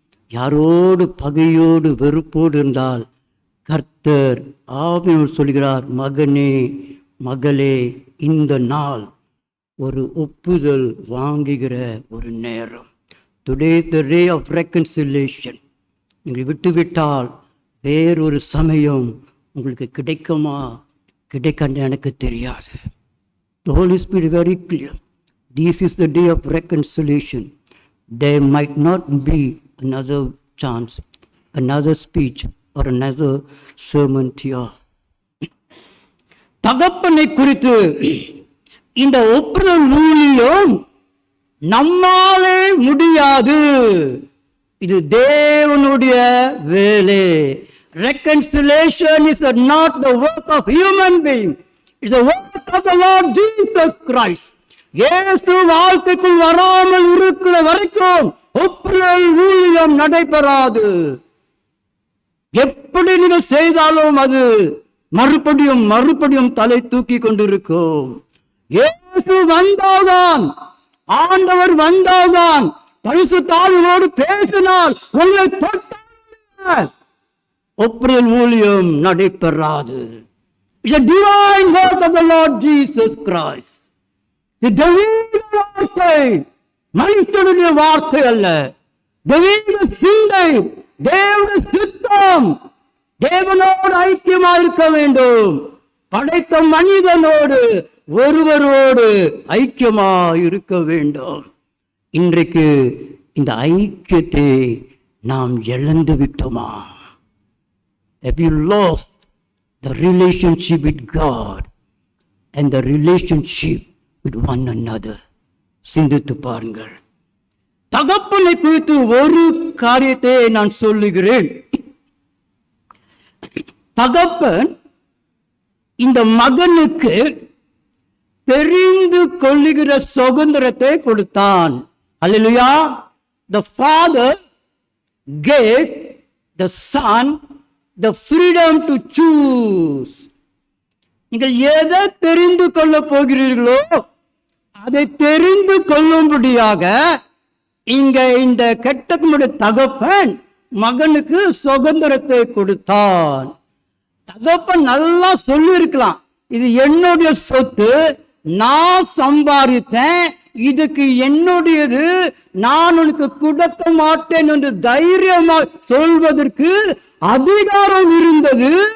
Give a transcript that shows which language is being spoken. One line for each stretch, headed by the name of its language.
Tamil: யாரோடு பகையோடு வெறுப்போடு இருந்தால் கர்த்தர் ஆவியானவர் சொல்கிறார், மகனே மகளே, இந்த நாள் ஒரு ஒப்புதல் வாங்குகிற ஒரு நேரம்.
English: Today the day of reconciliation.
Tamil: நீங்கள் விட்டுவிட்டால் வேறொரு சமயம் உங்களுக்கு கிடைக்குமா கிடைக்க எனக்கு தெரியாது.
English: The Holy Spirit is very clear. This is the day of reconciliation. There might not be another chance, another speech or another sermon to you.
Tamil: தகப்பனை குறித்து இந்த ஒப்புதல் ஊழியம் நம்மாலே முடியாது. இது தேவனுடைய வேலை.
English: Reconciliation is not the work of human being. It's the work of the Lord Jesus Christ.
Tamil: இயேசு வாழ்க்கைக்குள் வராமல் இருக்கிற வரைக்கும் ஒப்புதல் ஊழியம் நடைபெறாது. எப்படி நீங்கள் செய்தாலும் அது மறுபடியும் தலை தூக்கி கொண்டிருக்கும். இயேசு வந்தால்தான், ஆண்டவர் வந்தால்தான், பரிசுத்த ஆவியோடு பேசினால் உங்களை தொட்டால் ஒப்புதல் ஊழியம் நடைபெறாது.
English: It's a divine work of the Lord Jesus Christ.
Tamil: The தெய்வீக வார்த்தை, மனுஷனுடைய வார்த்தை அல்ல. தெய்வீக சிந்தை, தேவனுடைய சித்தம். தேவனோடு ஐக்கியமாயிருக்க வேண்டும். படைத்த மனிதனோடு ஒருவரோடு ஐக்கியமாயிருக்க வேண்டும். இன்றைக்கு இந்த ஐக்கியத்தை நாம் இழந்து விட்டோமா?
English: Have you lost the relationship with God and the relationship with one another?
Tamil: சிந்தித்து பாருங்கள். தகப்பனை குறித்து ஒரு காரியத்தை நான் சொல்லுகிறேன். தகப்பன் இந்த மகனுக்கு தெரிந்து கொள்ளுகிற சுதந்திரத்தை கொடுத்தான். அல்லேலூயா.
English: The father gave the son the freedom to choose.
Tamil: நீங்கள் எதை தெரிந்து கொள்ள போகிறீர்களோ அதை தெரிந்து கொள்ளும்படியாக இங்க இந்த கெட்டவனுடைய தகப்பன் மகனுக்கு சுதந்திரத்தை கொடுத்தான். தகப்பன் நல்லா சொல்லி இருக்கலாம், இது என்னுடைய சொத்து, நான் சம்பாதித்தேன், இதுக்கு என்னுடையது, நான் உனக்கு கொடுக்க மாட்டேன் என்று தைரியமாக சொல்வதற்கு அதிகாரம் இருந்தது.